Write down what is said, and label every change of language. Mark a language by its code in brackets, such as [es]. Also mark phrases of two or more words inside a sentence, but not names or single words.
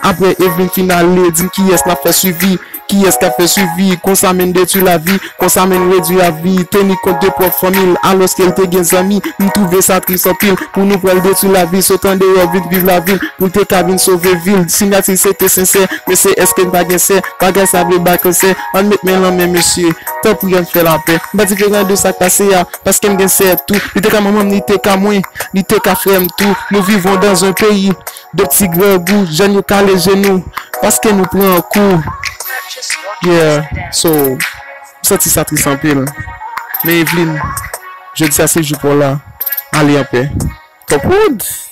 [ht] Apre Evelyn fin ale, di m kiyès n ap fè swivi, kiyès k ap fè swivi, konsa menm detwi lavi, konsa menm redwi lavi, teni kont de pwòp fanmi, alòske l te gen zanmi, m twouve sa tris anpil, pou nou pral detwi lavi, sotan de yo vin viv lavi, pou te ka vin sove vil, sinyati se te sensè, men se èske n pa gen sè, bagay sa vle ba ke sè, an met men lan men, mesye, tan pou yon fè lapè, m pa diferan de sa k pase ya, paske m gen sè tou, li te ka manman, li te ka mwen, li te ka frè m tou, nou vivon dan an peyi de pti gran gou, jèn yo kale jenou, paske nou pran an kou. [en] Purchase your tracks Yeah, today. [ht] so, m santi sa tris anpil. Men Evelyn, je di sa se jou pou la. Ale anpè. Top wood.